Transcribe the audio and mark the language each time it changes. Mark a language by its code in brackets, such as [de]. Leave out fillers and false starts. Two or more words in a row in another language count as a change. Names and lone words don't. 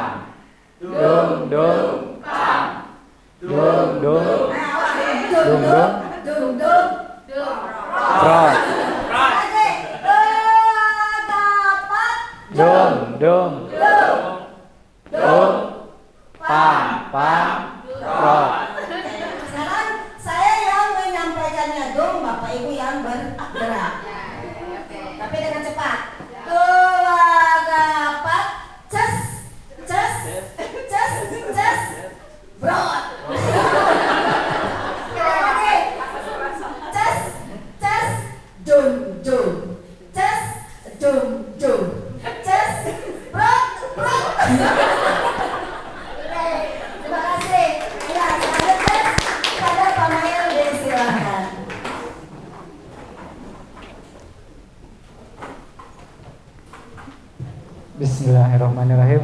[id] Dung, dung, pam. Dung, dung. Dung, dung. Prot. Dung, dung. Dung, pam, pam, prot. Sekarang saya yang menyampaikannya dong, Bapak Ibu yang bergerak. Tapi dengan cepat. Gapat, ces, ces, ces, ces, brot. Ces, ces, dum, dum. Ces, dum, dum. Ces, brot, brot. Terima kasih. Ya, selanjutnya pada Pak Mail silakan. [ar] بسم الله الرحمن الرحيم.